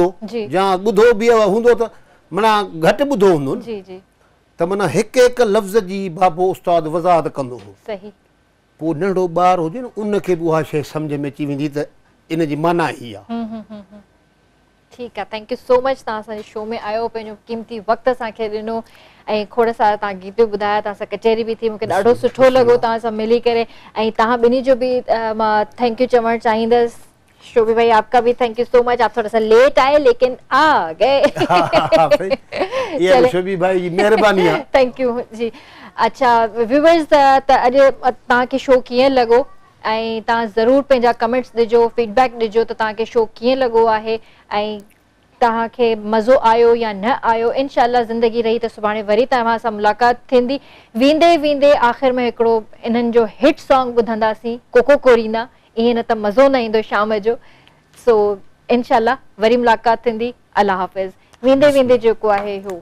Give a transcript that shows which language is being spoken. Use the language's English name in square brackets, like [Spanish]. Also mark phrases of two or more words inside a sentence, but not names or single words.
[Sindhi] जी। या ॿुधो बि हूंदो त माना घटि ॿुधो हूंदो न जी जी त माना हिकु हिकु लफ़्ज़ जी बाबो उस्ताद वज़ाहत कंदो हो सही पोइ नंढो ॿारु हुजे न उनखे बि उहा शइ सम्झ में अची वेंदी त इन जी माना ई आहे ठीकु आहे [English] thank you so much [Sindhi] तव्हां असांजे शो में आयो पंहिंजो क़ीमती वक़्तु असांखे ॾिनो ऐं खोड़ सारा तव्हां गीत ॿुधाया तव्हां सां कचहरी बि थी मूंखे ॾाढो सुठो लॻो तव्हां सां मिली करे ऐं तव्हां ॿिन्ही जो बि मां [English] thank you [Sindhi] चवणु चाहींदसि शोभी भाई [Urdu] آپ کا بھی [English] thank you so much [Urdu] آپ تھوڑا سا لیٹ آئے لیکن آ گئے [Sindhi] ये शोभी भाई जी मेहरबानी आहे [English] thank you [Sindhi] जी अच्छा व्यूअर्स त अॼु तव्हांखे शो कीअं लॻो ऐं तव्हां ज़रूरु पंहिंजा कमेंट्स ॾिजो फीडबैक ॾिजो त तव्हांखे शो कीअं लॻो आहे ऐं तव्हांखे मज़ो आयो या न आयो इंशाल्लाह ज़िंदगी रही त सुभाणे वरी तव्हां सां मुलाक़ात थींदी वेंदे वेंदे आख़िर में हिकिड़ो इन्हनि जो [English] hit song [Sindhi] ॿुधंदासीं कोको कोरीना ईअं न त मज़ो न ईंदो शाम जो सो इंशाल्लाह वरी मुलाक़ात थींदी अल्लाह हाफ़िज़ वेंदे वेंदे जेको आहे हू